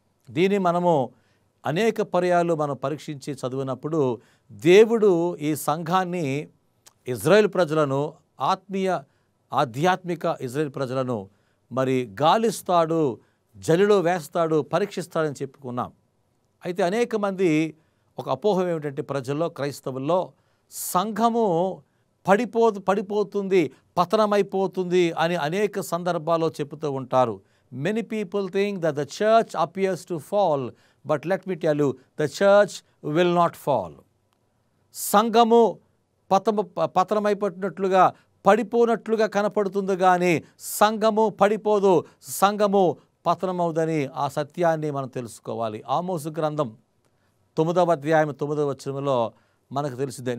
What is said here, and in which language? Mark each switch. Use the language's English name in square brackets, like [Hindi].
[Telugu] దీన్ని మనము అనేక పర్యాలు మనం పరీక్షించి చదివినప్పుడు దేవుడు ఈ సంఘాన్ని, ఇజ్రాయేల్ ప్రజలను, ఆధ్యాత్మిక ఇజ్రాయేల్ ప్రజలను మరి గాలిస్తాడు, జల్లిలో వేస్తాడు, పరీక్షిస్తాడని చెప్పుకున్నాం. అయితే అనేక మంది ఒక అపోహం ఏమిటంటే ప్రజల్లో, క్రైస్తవుల్లో సంఘము పడిపోతుంది, పతనమైపోతుంది అని అనేక సందర్భాల్లో చెబుతూ ఉంటారు. [English] Many people think that the church appears to fall, but let me tell you, the church will not fall. [Telugu] సంఘము పతనమైపోతున్నట్లుగా, పడిపోనట్లుగా కనపడుతుంది, కానీ సంఘము పడిపోదు, సంఘము పతనమవుదని ఆ సత్యాన్ని మనం తెలుసుకోవాలి. ఆమోసు గ్రంథం 9వ అధ్యాయం 9వ వచనంలో మనకు తెలిసిందే.